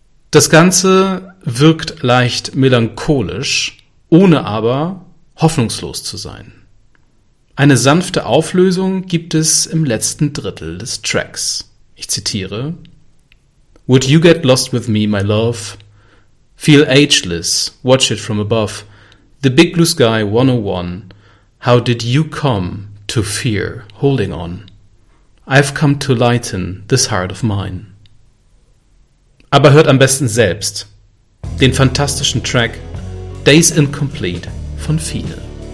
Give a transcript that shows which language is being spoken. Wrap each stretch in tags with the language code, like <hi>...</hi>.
<de>Das Ganze wirkt leicht melancholisch, ohne aber hoffnungslos zu sein. Eine sanfte Auflösung gibt es im letzten Drittel des Tracks. Ich zitiere:</de> <en>Would you get lost with me, my love? Feel ageless, watch it from above. The Big Blue Sky 101. How did you come to fear holding on? I've come to lighten this heart of mine.</en> <de>Aber hört am besten selbst den fantastischen Track Days Incomplete von Fine.</de>